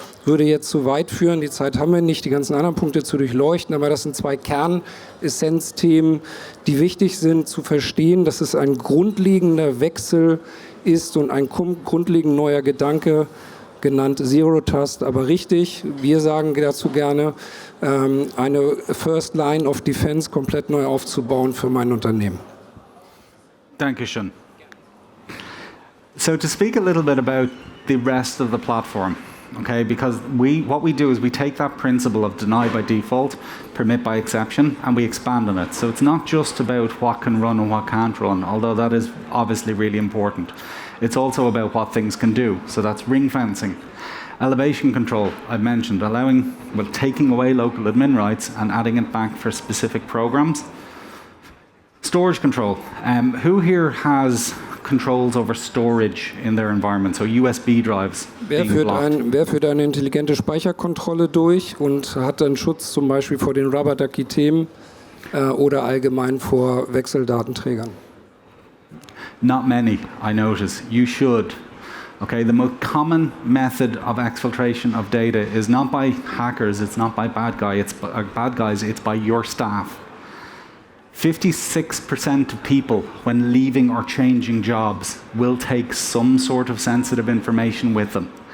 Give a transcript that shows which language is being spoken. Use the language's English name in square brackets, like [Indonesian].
[German] Würde jetzt zu weit führen, die Zeit haben wir nicht, die ganzen anderen Punkte zu durchleuchten, aber das sind zwei Kernessenzthemen, die wichtig sind zu verstehen, dass es ein grundlegender Wechsel ist und ein grundlegend neuer Gedanke, genannt Zero Trust, aber richtig, wir sagen dazu gerne, eine First Line of Defense komplett neu aufzubauen für mein Unternehmen. Dankeschön. [English] So to speak a little bit about the rest of the platform, okay, because what we do is we take that principle of deny by default, permit by exception, and we expand on it. So it's not just about what can run and what can't run, although that is obviously really important. It's also about what things can do. So that's ring fencing. Elevation control, I mentioned, taking away local admin rights and adding it back for specific programs. Storage control. Who here has controls over storage in their environment, so USB drives [German] wer führt eine intelligente Speicherkontrolle durch und hat dann Schutz zum Beispiel vor den Rubber-Ducky-Themen oder allgemein vor Wechseldatenträgern? [English] Not many, I notice. You should. Okay, the most common method of exfiltration of data is not by hackers, it's not by bad guys, it's by your staff. 56% of people, when leaving or changing jobs, will take some sort of sensitive information with them.